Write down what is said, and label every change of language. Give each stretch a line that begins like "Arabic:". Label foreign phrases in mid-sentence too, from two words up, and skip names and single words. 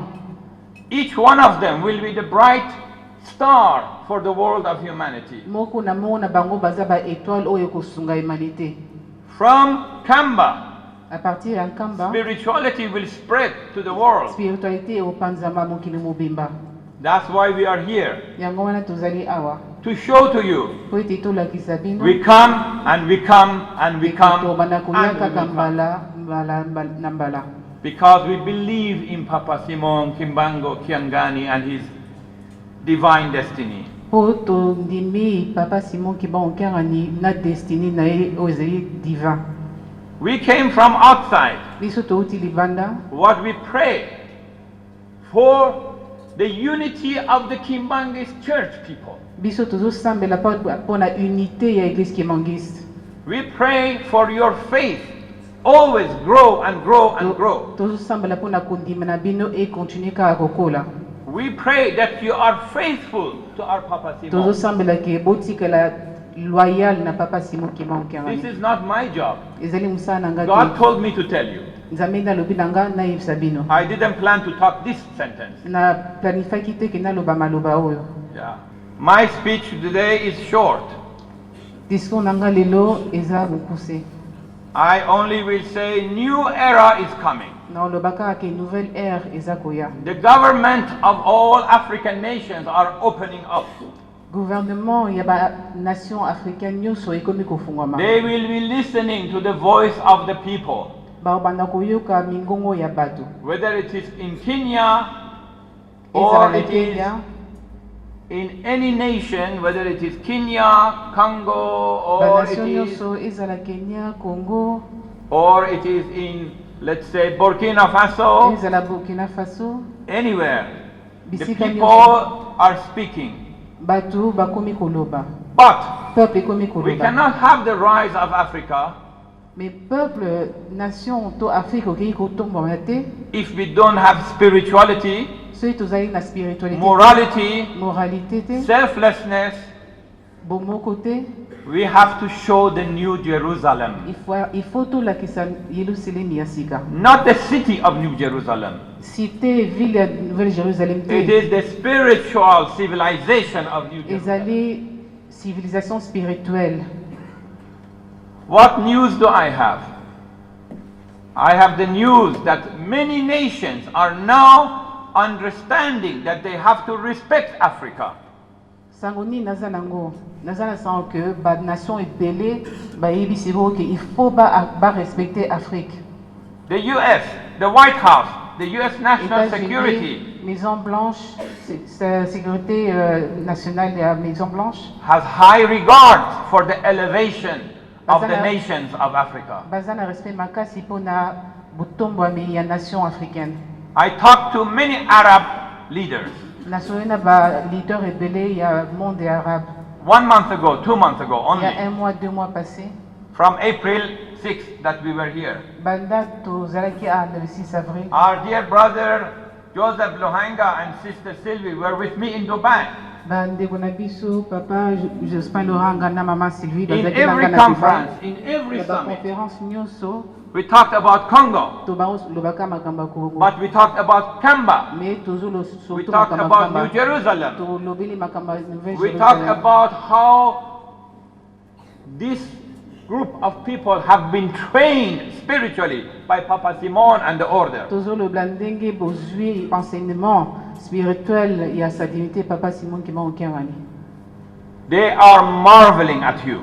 English: Each one of them will be the bright star for the world of humanity.
Lingala: Moko na mona bango baza ba étoile oyo kosunga humanité.
English: From Kamba,
Lingala: À partir ya Nkamba,
English: spirituality will spread to the world.
Lingala: spiritualité opanzama mokili mobimba.
English: That's why we are here,
Lingala: Yango wana tozali awa.
English: to to show to you.
Lingala: po ete tolakisa bino
English: We come and we come and we come
Lingala: tobanda koya
English: and we
Lingala: kaka
English: will come.
Lingala: na mbala
English: Because we believe in Papa Simon Kimbangu Kiangani and his divine destiny.
Lingala: po tondimi papa Simon Kimbangu Kiangani na destiny na ye oyo ezali divin.
English: We came from outside.
Lingala: Biso touti libanda
English: What we pray for the unity of the Kimbangist church people.
Lingala: biso tozosambela mpona unité ya
French: église kimangiste.
English: We pray for your faith always grow and grow and grow.
Lingala: tozosambela mpona kondima na bino ekontinue kaka kokola.
English: We pray that you are faithful to our Papa Simon.
Lingala: tozosambela ke botikala loyal na papa Simon Kimbangu
English: This Kiangani. is not my job.
Lingala: ezali mosala na nga
English: God
Lingala: te.
English: told me to tell you.
Lingala: nzambe nalobi na nga nayebisa bino
English: I didn't plan to talk this sentence.
Lingala: na planifaki te ke naloba maloba oyo.
English: Yeah. My speech today is short.
Lingala: discours na nga lelo eza mokuse.
English: I only will say new era is coming.
Lingala: naoloba kaka ke
French: nouvelle ère
Lingala: eza koya.
English: The government of all African nations are opening up.
Lingala: gouvernement ya
French: banation africaine
Lingala: nyonso ekomi kofungwama.
English: They will be listening to the voice of the people.
Lingala: babanda koyoka mingongo ya bato
English: Whether it is in Kenya
Lingala: ezala
English: or
Lingala: na
English: it is Kenya in any nation, whether it is Kenya, Congo, or it
Lingala: banation
English: is,
Lingala: nyonso ezala Kenya, Congo,
English: in, let's say, Burkina Faso,
Lingala: ezala Burkina Faso,
English: anywhere. The
Lingala: bisika
English: people
Lingala: nyonso
English: are speaking.
Lingala: bato bakomi koloba,
English: But
Lingala: peuple ekomi
English: we
Lingala: koloba.
English: cannot have the rise of Africa
French: Mais peuple, nation
Lingala: to Afrique okoki kotombama te
English: if we don't have spirituality,
Lingala: soki tozali na spiritualité
English: morality,
Lingala: moralité te
English: selflessness.
Lingala: bomoko te.
English: We have to show the new Jerusalem,
Lingala: il faut tolakisa Yerusalemi ya sika,
English: not the city of New Jerusalem.
French: cité ville
Lingala: ya Nouvelle Jérusalem
English: It
Lingala: te
English: is the spiritual civilization of New Jerusalem.
Lingala: ezali
French: civilisation spirituelle.
English: What news do I have? I have the news that many nations are now understanding that they have to respect Africa.
Lingala: sango nini naza nango naza na sango ke banation ebele bayebisi bango ke
French: il faut
Lingala: barespecte Afrique.
English: The US, the White House, the US National Security
French: États-Unis, Maison Blanche, sécurité nationale ya Maison Blanche
English: has high regard for the elevation of the
Lingala: Bazana-
English: nations of Africa.
Lingala: baza na respect makasi mpona botombwami ya
French: nation africaine.
English: I talked to many Arab leaders
Lingala: nasolo na baleader ebele ya
French: monde arabe
English: 1 month ago, 2 months ago
French: il y a
English: only,
French: 1 mois 2 mois passé
English: from April 6th that we were here.
Lingala: banda tozalaki
French: le 6 avril.
English: Our dear brother Joseph Lohanga and sister Sylvie were with me in Dubai.
Lingala: bandeko na biso papa Jospin Loranga na mama Sylvie
English: In
Lingala: bazalaki
English: every
Lingala: nanga na
English: conference, in every
Lingala: na
English: summit,
Lingala: baconférence nyonso
English: we talked about Congo,
Lingala: tolobaka makambo ya Congo,
English: but we talked about Kamba.
Lingala: mais
English: We
Lingala: surtout
English: talked
Lingala: makambo
English: about
Lingala: ya
English: New
Lingala: Kamba.
English: Jerusalem.
Lingala: tolobeli makambo ya Nouvelle
English: We talked
Lingala: Jérusalem.
English: about how this group of people have been trained spiritually by Papa Simon and the order.
Lingala: tozoloba ndenge bozwi
French: enseignement spirituel
Lingala: ya
French: sa divinité
Lingala: papa Simon Kimbangu Kiangani.
English: They are marveling at you.